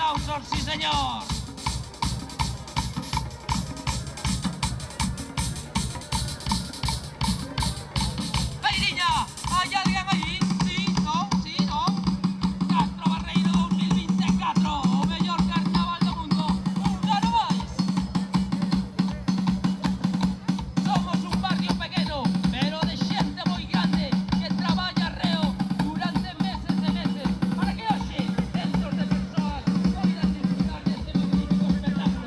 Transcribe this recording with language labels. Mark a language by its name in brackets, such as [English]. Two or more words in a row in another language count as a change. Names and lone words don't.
[Spanish] aplausos, sí señor. ¡Hey niña! ¿Hay alguien allí? Sí, no, sí, no. [Galician] Castro Barreiro 2024, o mellor carnaval do mundo. Un ano máis. Somos un barrio pequeno, pero de xente moi grande que traballa reo durante meses e meses para que hoxe centros de persoas poidan disfrutar deste magnífico espectáculo.